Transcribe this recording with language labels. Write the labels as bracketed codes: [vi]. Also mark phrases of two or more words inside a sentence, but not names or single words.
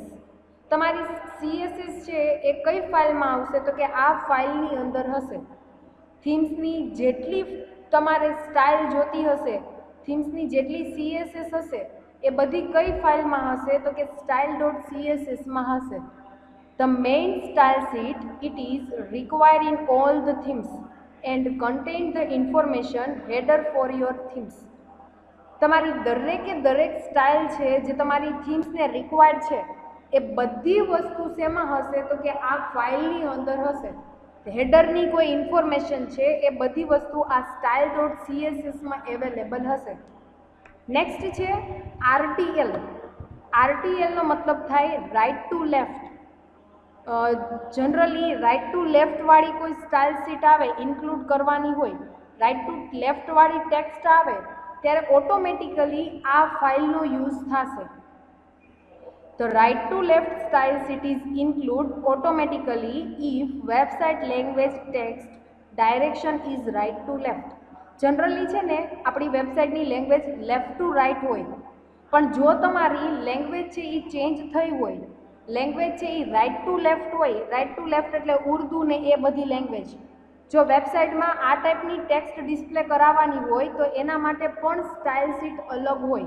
[gu] તમારી CSS છે એ કઈ ફાઇલમાં આવશે તો કે આ ફાઇલની અંદર હશે. થીમ્સની જેટલી તમારે સ્ટાઇલ જોતી હશે, થીમ્સની જેટલી CSS હશે એ બધી કઈ ફાઇલમાં હશે તો કે style.css માં હશે. [en] The main style sheet, it is required in all the themes and contain the information header for your themes. [gu] તમારી દરેકે દરેક સ્ટાઇલ છે જે તમારી થીમ્સને રિક્વાયર્ડ છે એ બધી વસ્તુ શેમાં હશે તો કે આ ફાઇલની અંદર હશે. હેડરની કોઈ ઇન્ફોર્મેશન છે એ બધી વસ્તુ આ style.css માં અવેલેબલ હશે. નેક્સ્ટ છે RTL. RTLનો મતલબ થાય [en] right to left. [gu] જનરલી [en] right to left [gu] વાળી કોઈ [en] style sheet [gu] આવે ઇન્ક્લુડ કરવાની હોય, [en] right to left [gu] વાળી ટેક્સ્ટ આવે ત્યારે ઓટોમેટિકલી આ ફાઇલનો યુઝ થશે. [en] The right to left style sheet is include automatically if website language text direction is right to left. [gu] જનરલી છે ને આપણી વેબસાઇટની લેંગ્વેજ [en] left to right [gu] હોય, પણ જો તમારી લેંગ્વેજ છે એ ચેન્જ થઈ હોય, લેંગ્વેજ છે એ [en] right to left [gu] હોય, [en] right to left [gu] એટલે ઉર્દુ ને એ બધી લેંગ્વેજ, જો વેબસાઇટમાં આ ટાઈપની ટેક્સ્ટ ડિસ્પ્લે કરાવવાની હોય તો એના માટે પણ [en] style sheet [gu] અલગ હોય.